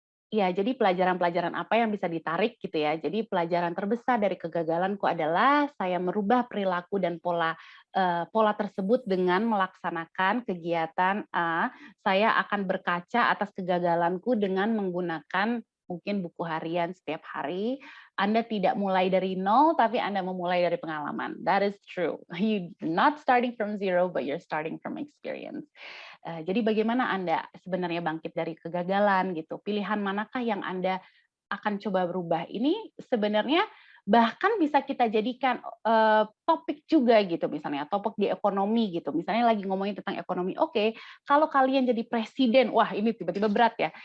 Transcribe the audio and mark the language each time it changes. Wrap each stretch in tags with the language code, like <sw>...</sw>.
<id>Ya, jadi pelajaran-pelajaran apa yang bisa ditarik gitu ya. Jadi pelajaran terbesar dari kegagalanku adalah saya merubah perilaku dan pola tersebut dengan melaksanakan kegiatan A. Saya akan berkaca atas kegagalanku dengan menggunakan mungkin buku harian setiap hari. Anda tidak mulai dari nol, tapi Anda memulai dari pengalaman.</id> <en>That is true. You're not starting from zero, but you're starting from experience.</en> <id>Jadi bagaimana Anda sebenarnya bangkit dari kegagalan gitu? Pilihan manakah yang Anda akan coba berubah? Ini sebenarnya bahkan bisa kita jadikan topik juga gitu, misalnya topik di ekonomi gitu. Misalnya lagi ngomongin tentang ekonomi, oke, kalau kalian jadi presiden, wah ini tiba-tiba berat ya.</id>